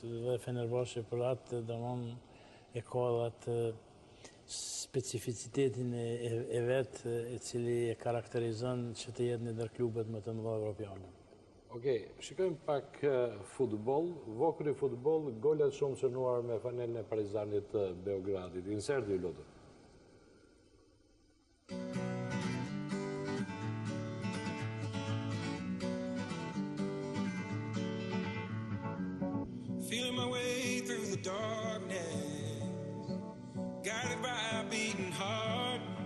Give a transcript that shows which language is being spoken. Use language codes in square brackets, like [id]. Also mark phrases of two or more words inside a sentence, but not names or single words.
[sq] Dhe Fenerbahçe për atë domon e ka atë specificitetin e vet, i cili e karakterizon që të jetë në ndër klubet më të mëdha evropiane. Okej, shikojmë pak futboll, Vokri futboll, golet shumë shënuar me fanelën e Partizanit Beogradit. Insert ju lutem. [en] Feeling my way through the darkness, guided by a beating heart.